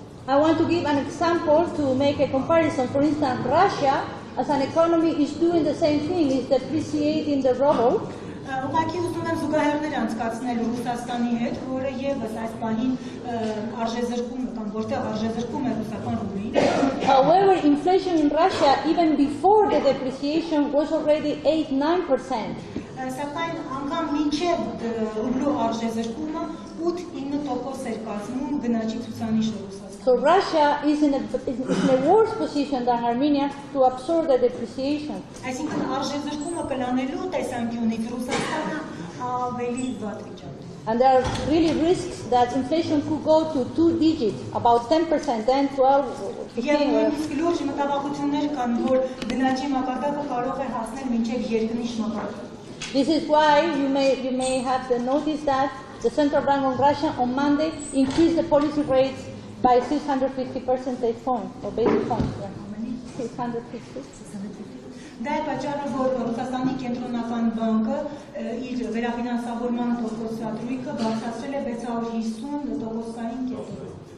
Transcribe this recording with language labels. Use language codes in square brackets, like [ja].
[en] I want to give an example to make a comparison. For instance, Russia, as an economy, is doing the same thing, is depreciating the ruble. [hy] Ուղղակի ուզում եմ զուգահեռներ անցկացնել Ռուսաստանի հետ, որը ևս այս պահին արժեզրկում կամ որտեղ արժեզրկում է ռուսական ռուբլին։ [en] However, inflation in Russia, even before the depreciation, was already 8-9%. [hy] Սակայն անգամ մինչև ռուբլու արժեզրկումը 8-9% էր կազմում գնաճի ցուցանիշը Ռուսաստանում։ [en] So Russia is in a worse position than Armenia to absorb the depreciation. [hy] Այսինքն արժեզրկումը կլանելու տեսանկյունից Ռուսաստանը ավելի վատ վիճակում է։ [en] And there are really risks that inflation could go to 2 digits, about 10%, then 12, 15. [hy] Եվ նույնիսկ լուրջ մտավախություններ կան, որ գնաճի մակարդակը կարող է հասնել մինչև երկնիշ մակարդակ։ [en] This is why you may have noticed that the central bank of Russia on Monday increased the policy rates by 650 percentage points or basis points. 650. [hy] Դա է պատճառը, որ Ռուսաստանի կենտրոնական բանկը իր վերաֆինանսավորման տոկոսադրույքը բարձրացրել է 650%-ային կետով։